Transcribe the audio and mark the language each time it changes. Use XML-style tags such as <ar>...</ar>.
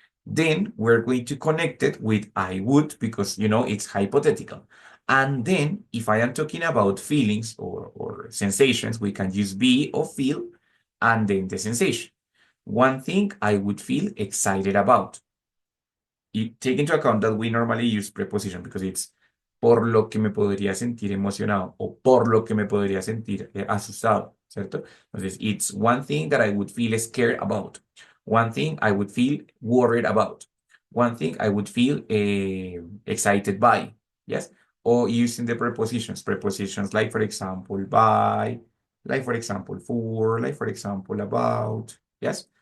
<en>Then we're going to connect it with I would because, it's hypothetical. And then if I am talking about feelings or sensations, we can use be or feel and then the sensation. One thing I would feel excited about.</en> <es>Y</es> <en>take into account that we normally use preposition because it's</en> <es>por lo que me podría sentir emocionado o por lo que me podría sentir asustado, ¿cierto?</es> <en>Entonces, it's one thing that I would feel scared about. One thing I would feel worried about. One thing I would feel excited by, yes? Or using the prepositions. Prepositions like, for example, by, like, for example, for, like, for example, about, yes?</en>